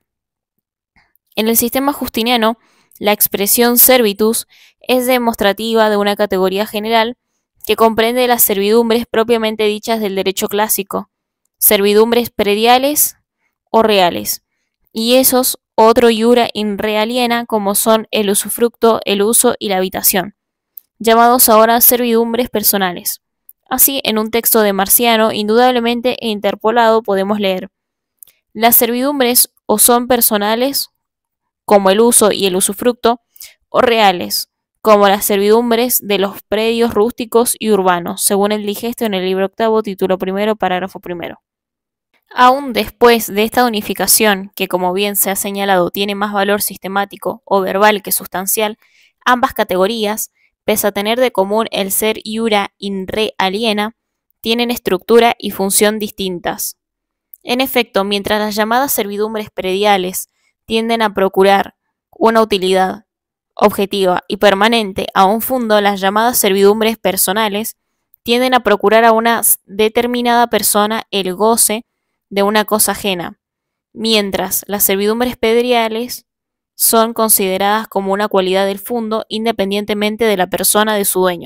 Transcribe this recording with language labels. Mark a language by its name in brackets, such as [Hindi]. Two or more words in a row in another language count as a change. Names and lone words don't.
[Spanish] En el sistema justiniano, la expresión servitus es demostrativa de una categoría general que comprende las servidumbres propiamente dichas del derecho clásico, servidumbres prediales o reales, y esos otro [Latin] iura in re aliena [Spanish] como son el usufructo, el uso y la habitación, llamados ahora servidumbres personales. Así, en un texto de Marciano, indudablemente e interpolado, podemos leer: las servidumbres o son personales, como el uso y el usufructo, o reales, como las servidumbres de los predios rústicos y urbanos, según el digesto en el libro octavo, título primero, parágrafo primero. Aún después de esta unificación, que como bien se ha señalado tiene más valor sistemático o verbal que sustancial, ambas categorías, pese a tener de común el ser [Latin] iura in re aliena, [Spanish] tienen estructura y función distintas. En efecto, mientras las llamadas servidumbres prediales tienden a procurar una utilidad objetiva y permanente a un fundo, las llamadas servidumbres personales tienden a procurar a una determinada persona el goce de una cosa ajena, mientras las servidumbres prediales son consideradas como una cualidad del fundo independientemente de la persona de su dueño.